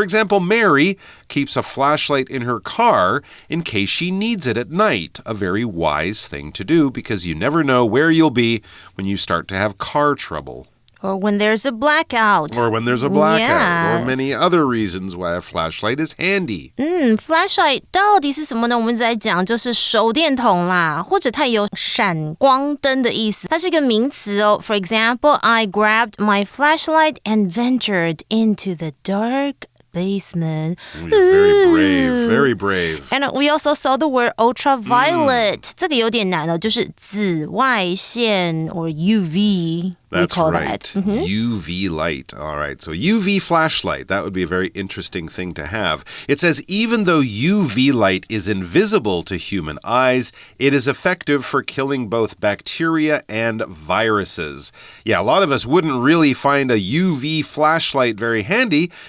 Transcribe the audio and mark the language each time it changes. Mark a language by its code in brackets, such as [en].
[en] For example, Mary keeps a flashlight in her car in case she needs it at night, a very wise thing to do because you never know where you'll be when you start to have car trouble. Or when there's a blackout. Or when there's a blackout. Or many other reasons why a flashlight is handy. [zh] Flashlight 到底是什么呢？我们在讲就是手电筒啦，或者它有闪光灯的意思。它是一个名词哦。 [en] For example, I grabbed my flashlight and ventured into the dark basement. Very brave, very brave. And we also saw the word ultraviolet. [zh] 这个有点难哦，就是紫外线 [en] or UV. That's we call right. that. UV light. All right. So UV flashlight, that would be a very interesting thing to have. It says, even though UV light is invisible to human eyes, it is effective for killing both bacteria and viruses. Yeah, a lot of us wouldn't really find a UV flashlight very handy